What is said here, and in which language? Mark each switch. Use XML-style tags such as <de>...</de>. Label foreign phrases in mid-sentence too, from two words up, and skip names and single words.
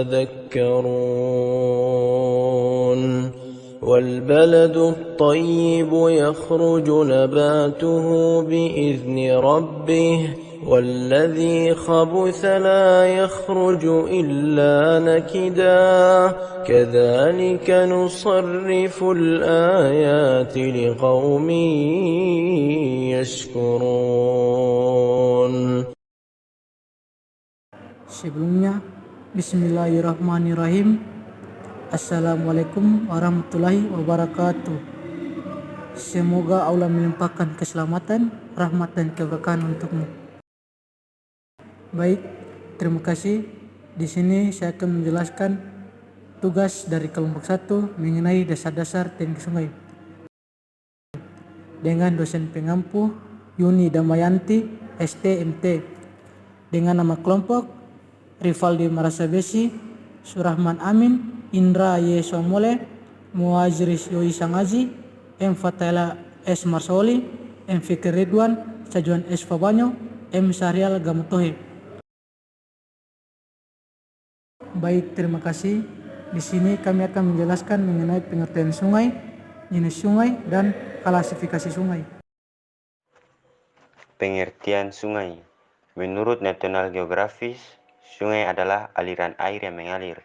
<ar>تذكرون والبلد الطيب يخرج نباته بإذن ربه والذي خبث لا يخرج إلا نكدا كذلك نصرف الآيات لقوم يشكرون.</ar> <id>Sebelumnya, Bismillahirrahmanirrahim.</id> <ar>السلام عليكم ورحمة الله وبركاته.</ar> <id>Semoga Allah melimpahkan keselamatan, rahmat dan keberkahan untukmu. Baik, terima kasih. Di sini saya akan menjelaskan tugas dari kelompok 1 mengenai dasar-dasar teknik sungai dengan dosen pengampu Yuni Damayanti STMT, dengan nama kelompok Rivaldi Marasabesi, Surahman Amin, Indra Y. Somole, Muaziris Yoi Sangazi, M. Fatela S. Marsoli, M. Fikir Ridwan, Sajuan S. Fabanyo, M. Syahrial Gamutohe. Baik, terima kasih. Di sini kami akan menjelaskan mengenai pengertian sungai, jenis sungai, dan klasifikasi sungai. Pengertian sungai. Menurut National Geographic, sungai adalah aliran air yang mengalir.</id>